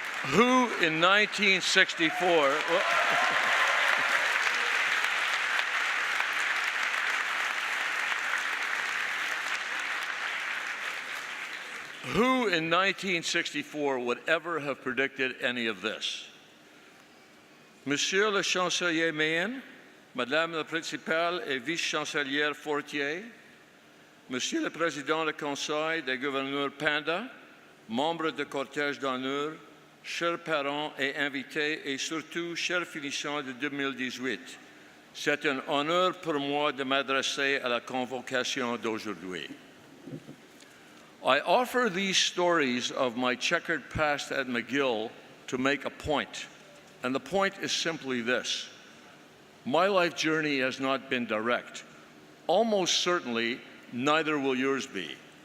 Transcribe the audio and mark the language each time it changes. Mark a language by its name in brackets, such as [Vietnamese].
[English] Who in 1964... Who in 1964 would ever have predicted any of this? [French] Monsieur le Chancelier Mayen, Madame la Principale et Vice-Chancelière Fortier, Monsieur le Président du Conseil des gouverneurs Panda, membres du cortège d'honneur, chers parents et invités, et surtout chers finissants de 2018, c'est un honneur pour moi de m'adresser à la convocation d'aujourd'hui. [English] I offer these stories of my checkered past at McGill to make a point, and the point is simply this. My life journey has not been direct. Almost certainly, neither will yours be.